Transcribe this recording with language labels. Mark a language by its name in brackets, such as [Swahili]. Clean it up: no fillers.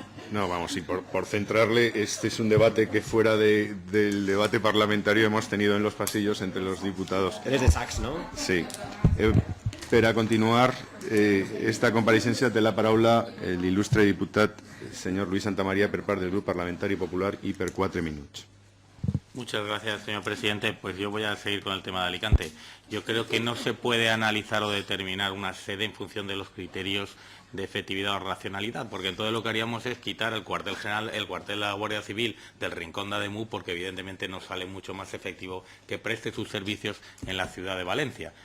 [Spanish] No, vamos, y por centrarle, este es un debate que fuera del debate parlamentario hemos tenido en los pasillos entre los diputados. Eres de Sachs, ¿no? Sí. [Catalan] Per a continuar esta compareixença té la paraula l'il·lustre diputat senyor Luis Santamaría per part del Grup Parlamentari Popular y per 4 minuts. [Spanish] Muchas gracias, señor presidente. Pues yo voy a seguir con el tema de Alicante. Yo creo que no se puede analizar o determinar una sede en función de los criterios de efectividad o racionalidad, porque entonces lo que haríamos es quitar el cuartel general, el cuartel de la Guardia Civil del Rincón de Ademuz, porque evidentemente nos sale mucho más efectivo que preste sus servicios en la ciudad de Valencia.